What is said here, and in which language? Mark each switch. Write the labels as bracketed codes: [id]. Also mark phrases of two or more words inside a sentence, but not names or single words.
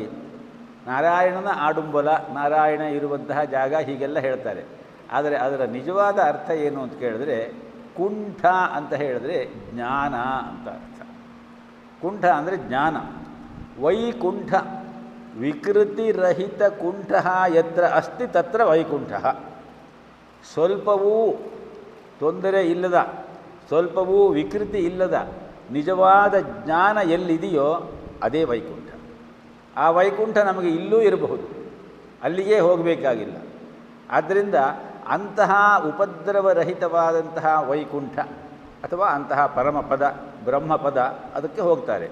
[kn] ನಾರಾಯಣನ ಆಡುಂಬಲ, ನಾರಾಯಣ ಇರುವಂತಹ ಜಾಗ, ಹೀಗೆಲ್ಲ ಹೇಳ್ತಾರೆ. ಆದರೆ ಅದರ ನಿಜವಾದ ಅರ್ಥ ಏನು ಅಂತ ಕೇಳಿದ್ರೆ ಕುಂಠ ಅಂತ ಹೇಳಿದ್ರೆ ಜ್ಞಾನ ಅಂತ ಅರ್ಥ. ಕುಂಠ ಅಂದರೆ ಜ್ಞಾನ. [sa] ವೈಕುಂಠ ವಿಕೃತಿರಹಿತ ಕುಂಠ ಯತ್ರ ಅಸ್ತಿ ತತ್ರ ವೈಕುಂಠ. [kn] ಸ್ವಲ್ಪವೂ ತೊಂದರೆ ಇಲ್ಲದ, ಸ್ವಲ್ಪವೂ ವಿಕೃತಿ ಇಲ್ಲದ ನಿಜವಾದ ಜ್ಞಾನ ಎಲ್ಲಿದೆಯೋ ಅದೇ ವೈಕುಂಠ. ಆ ವೈಕುಂಠ ನಮಗೆ ಇಲ್ಲೂ ಇರಬಹುದು, ಅಲ್ಲಿಗೆ ಹೋಗಬೇಕಾಗಿಲ್ಲ. ಆದ್ದರಿಂದ ಅಂತಹ ಉಪದ್ರವರಹಿತವಾದಂತಹ ವೈಕುಂಠ ಅಥವಾ ಅಂತಹ ಪರಮಪದ ಬ್ರಹ್ಮಪದ ಅದಕ್ಕೆ ಹೋಗ್ತಾರೆ.